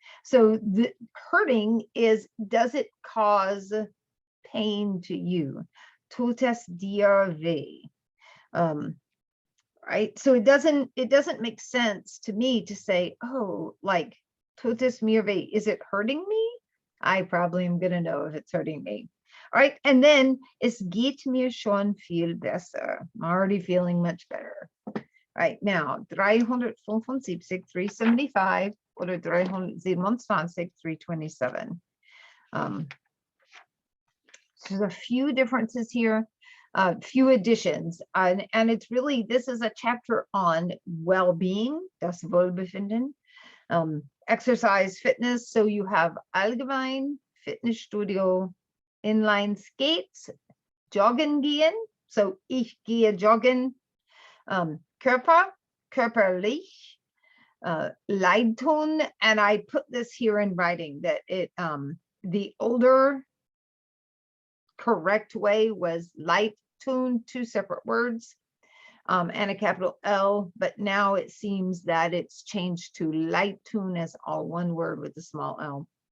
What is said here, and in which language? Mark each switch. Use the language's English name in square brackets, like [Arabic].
[English] So the hurting is, does it cause pain to you? [German] Tut es dir weh. Right? [English] So it doesn't make sense to me to say, oh, like, [German] tut es mir weh, [English] is it hurting me? I probably am going to know if it's hurting me. All right, and then [German] es geht mir schon viel besser. [English] I'm already feeling much better. All right, now 375, 375 oder 327, 327. So there's a few differences here, few additions, and it's really, this is a chapter on well-being, das Wohlbefinden, exercise, fitness. So you have allgemein, Fitnessstudio, inline skates, joggen gehen. [German] So ich gehe joggen, Körper, körperlich, leid tun. [English] And I put this here in writing that it, the older correct way was light tune, two separate words, and a capital L, but now it seems that it's changed to light tune as all one word with a small L.